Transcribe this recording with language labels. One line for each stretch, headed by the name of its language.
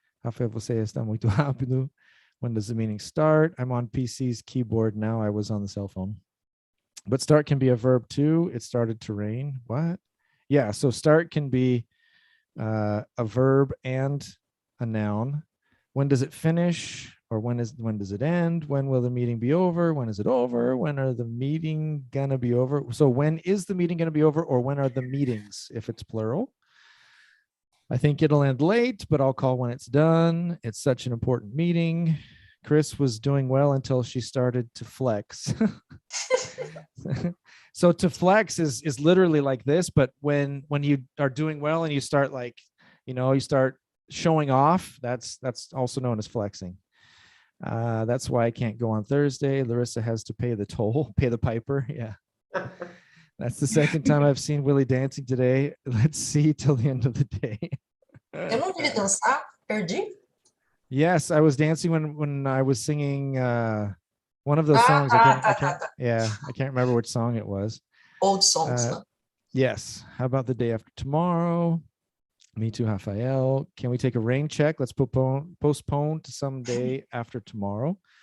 Portuguese: Rafael, você está muito rápido.
English: When does the meeting start? I'm on PC's keyboard now. I was on the cell phone. But start can be a verb too. It started to rain. What? Yeah, so start can be a verb and a noun. When does it finish? Or when does it end? When will the meeting be over? When is it over? When are the meeting gonna be over? So when is the meeting gonna be over, or when are the meetings, if it's plural? I think it'll end late, but I'll call when it's done. It's such an important meeting. Chris was doing well until she started to flex. So to flex is literally like this, but when you are doing well and you start you start showing off, that's also known as flexing. That's why I can't go on Thursday. Larissa has to pay the toll, pay the piper. Yeah. That's the second time I've seen Willy dancing today. Let's see till the end of the day.
Portuguese: Eu não vi ele dançar, perdi.
English: Yes, I was dancing when I was singing one of those songs. I can't remember which song it was. Old songs. Yes. How about the day after tomorrow? Me too, Rafael. Can we take a rain check? Let's postpone to some day after tomorrow.